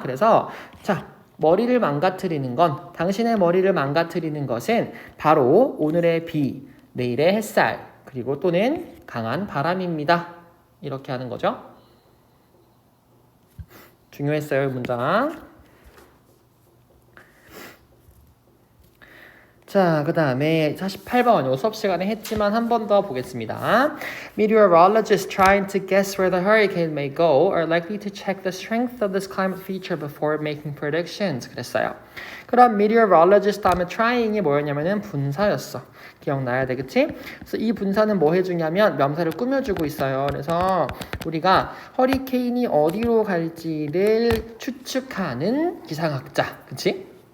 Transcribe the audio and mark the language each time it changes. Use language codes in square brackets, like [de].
[ko] 그래서 자, 머리를 망가뜨리는 건 당신의 머리를 망가뜨리는 것은 바로 오늘의 비, 내일의 햇살, 그리고 또는 강한 바람입니다. 이렇게 하는 거죠. 중요했어요, 이 문장. 자, 그 다음에 48번 요 수업 시간에 했지만 한 번 더 보겠습니다. [en] Meteorologists trying to guess where the hurricane may go are likely to check the strength of this climate feature before making predictions. [ko] 그랬어요. 그럼 meteorologist 다음에 trying이 뭐였냐면은 분사였어. 기억나야 돼, 그치? 그래서 이 분사는 뭐 해주냐면 명사를 꾸며주고 있어요. 그래서 우리가 허리케인이 어디로 갈지를 추측하는 기상학자, 그치?